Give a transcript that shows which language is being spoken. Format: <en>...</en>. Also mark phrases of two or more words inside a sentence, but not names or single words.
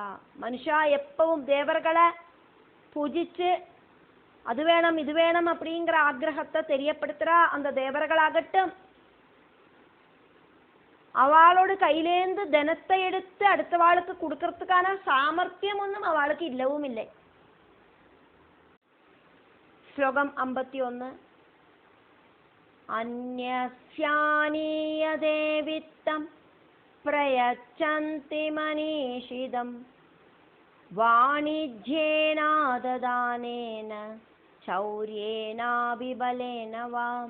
<ta>மனுஷா எப்பவும் தேவர்களை பூஜிச்சு அது வேணும் இது வேணும் அப்படிங்கிற ஆக்ரகத்தை தெரியப்படுத்துறா. அந்த தேவர்களாகட்டும் அவளோடு கையிலேந்து தனத்தை எடுத்து அடுத்தவாளுக்கு கொடுக்கறதுக்கான சாமர்த்தியம் ஒன்றும் அவளுக்கு இல்லவும் இல்லை.</ta> <ml>ശ്ലോകം 51.</ml> <sa>അന്യസ്യാനീയതേ വിത്തം പ്രയച്ഛന്തി മനീഷിതം വാണിജ്യേനാദദാനേന ചൗര്യേനാഭിബലേന വാം.</sa>